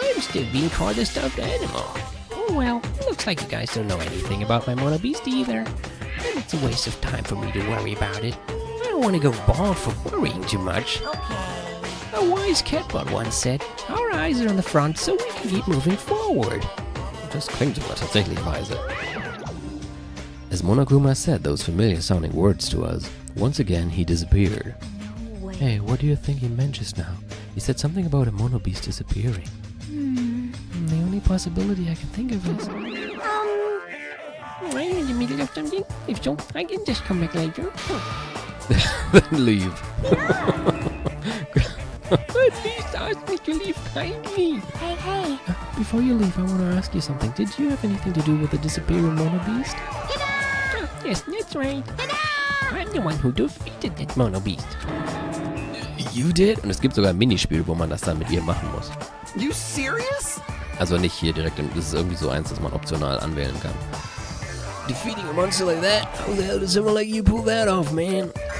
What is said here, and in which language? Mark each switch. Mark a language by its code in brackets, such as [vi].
[en] I'm still being called a stuffed animal. Oh well, looks like you guys don't know anything about my Mono Beast either. And it's a waste of time for me to worry about it. I don't want to go bald for worrying too much. Okay. A wise catbot once said, our eyes are on the front so we can keep moving forward. [de] Das klingt sogar tatsächlich weise. [en] As Monokuma said those familiar sounding words to us, once again he disappeared. Hey, what do you think he meant just now? He said something about a Mono Beast disappearing. The only possibility I can think of is... I'm in the middle of something. If so, I can just come back later. Then leave. At least ask me to leave kindly. Hey. Before you leave, I want to ask you something. Did you have anything to do with the disappearing Mono Beast? Yes, that's right. I'm the one who defeated that Mono Beast. You did? [de] Und es gibt sogar ein Minispiel, wo man das dann mit ihr machen muss. [en] You serious? [de] Also nicht hier direkt, das ist irgendwie so eins, das man optional anwählen kann. [en] Defeating a monster like that? How the hell does someone like you pull that off, man?